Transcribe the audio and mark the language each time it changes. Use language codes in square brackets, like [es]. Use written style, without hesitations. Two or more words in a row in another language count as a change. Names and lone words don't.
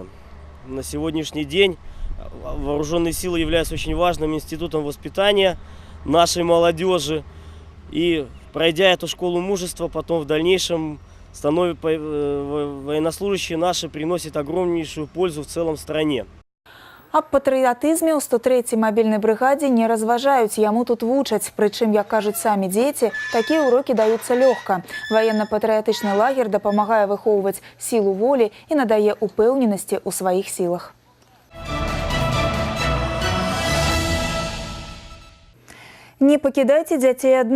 [ru] На сегодняшний день вооруженные силы являются очень важным институтом воспитания нашей молодежи. И пройдя эту школу мужества, потом в дальнейшем военнослужащие наши приносят огромнейшую пользу в целом стране. [be] Аб патрыятызме ў 103-й мабільнай брыгадзе не разважаюць, яму тут вучаць. Прычым, як кажуць самі дзеці, такія ўрокі даюцца лёгка. Ваенна-патрыятычны лагер дапамагае выхоўваць сілу волі і надае упэўненасці ў сваіх сілах. Не пакідайце дзяцей адных.